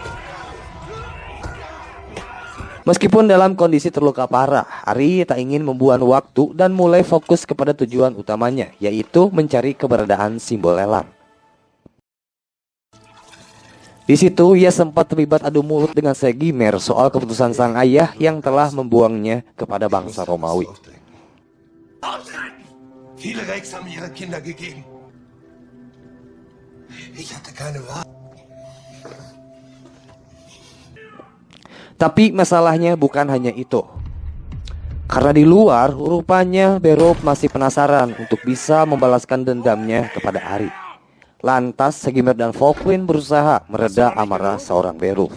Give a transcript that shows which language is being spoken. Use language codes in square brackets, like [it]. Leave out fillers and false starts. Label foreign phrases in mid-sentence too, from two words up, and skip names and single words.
[id] Meskipun dalam kondisi terluka parah, Ari tak ingin membuang waktu dan mulai fokus kepada tujuan utamanya, yaitu mencari keberadaan simbol elang. Di situ ia sempat terlibat adu mulut dengan Segimer soal keputusan sang ayah yang telah membuangnya kepada bangsa Romawi. [de] Viele Rex haben ihre Kinder gegeben. Ich hatte keine Wahl. [id] Tapi masalahnya bukan hanya itu. Karena di luar, rupanya Berov masih penasaran untuk bisa membalaskan dendamnya kepada Ari. Lantas Segimer dan Volkwin berusaha mereda amarah seorang Berov.